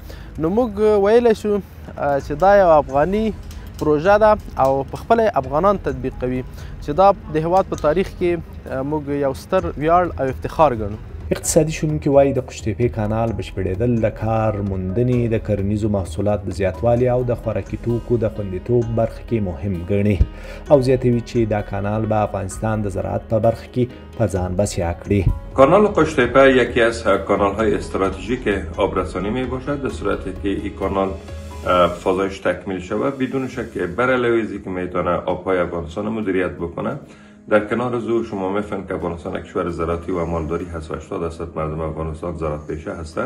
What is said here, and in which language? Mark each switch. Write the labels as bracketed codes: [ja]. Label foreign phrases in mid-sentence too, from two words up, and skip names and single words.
[ps] نو موږ ویلی شو چې دا یو افغاني پروژه ده او په خپله افغانان تطبیق کوي چې دا د هیواد په تاریخ کې موږ یو ستر ویاړ او افتخار ګڼو. اقتصادي شنونکي وایي د قوشتېپې کانال بشپړېدل د کار موندنې، د کرنیزو محصولاتو د زیاتوالي او د خوراکي توکو د خوندیتوب برخه کې مهم ګڼي او زیاتوي چې دا کانال به افغانستان د زراعت په برخه کې په ځان بسیا کړي. [fa] کانال قوشتېپه یکی از کانال‌های استراتژیک آبرسانی می باشد در صورتی که این کانال فضایش تکمیل شود بدون شک بر علاوه که میتونه آبهای افغانستان مدیریت بکنه. در کنار از او شما میفهمید که افغانستان یک کشور زراعتی و مالداری هست و 80% مردم افغانستان زراعت پیشه هستند.